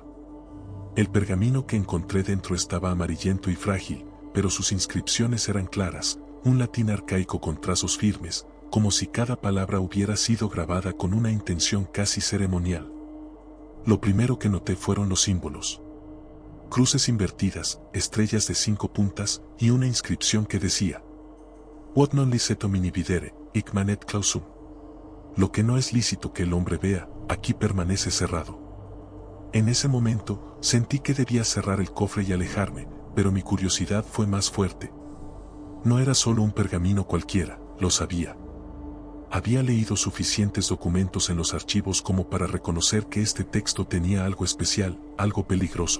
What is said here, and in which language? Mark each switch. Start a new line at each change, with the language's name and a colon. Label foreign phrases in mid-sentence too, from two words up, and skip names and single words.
Spanish: El pergamino que encontré dentro estaba amarillento y frágil, pero sus inscripciones eran claras, un latín arcaico con trazos firmes, como si cada palabra hubiera sido grabada con una intención casi ceremonial. Lo primero que noté fueron los símbolos. Cruces invertidas, estrellas de 5 puntas y una inscripción que decía:
Latin: What non licet homini videre, hic manet clausum.
Spanish: Lo que no es lícito que el hombre vea, aquí permanece cerrado. En ese momento, sentí que debía cerrar el cofre y alejarme, pero mi curiosidad fue más fuerte. No era solo un pergamino cualquiera, lo sabía. Había leído suficientes documentos en los archivos como para reconocer que este texto tenía algo especial, algo peligroso.